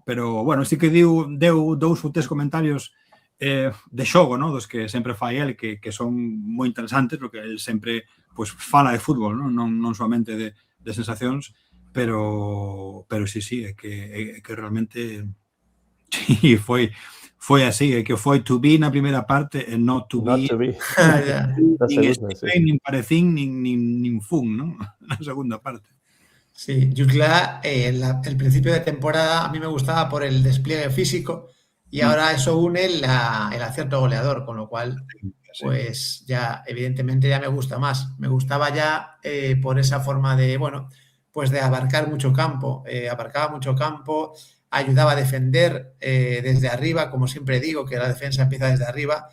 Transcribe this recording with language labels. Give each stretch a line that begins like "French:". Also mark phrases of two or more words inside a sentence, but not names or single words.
Galician: Pero, bueno, sí que deu 2 ou 3 comentarios de xogo, ¿no? Dos que sempre fai el, que son moi interesantes, porque el sempre pues fala de fútbol, ¿no? Non somente de sensacións, pero sí, é que realmente... Sí, foi así, que foi
English: to be
Galician: na primeira parte e
English: not to be.
Galician: Nin parecín, nin fun, ¿no? Na segunda parte. Sí,
Spanish: Jutgla, el principio de temporada a mí me gustaba por el despliegue físico y ahora eso une el acierto goleador, con lo cual, pues ya evidentemente ya me gusta más. Me gustaba ya por esa forma de, bueno, pues de abarcar mucho campo, abarcaba mucho campo, ayudaba a defender desde arriba, como siempre digo, que la defensa empieza desde arriba.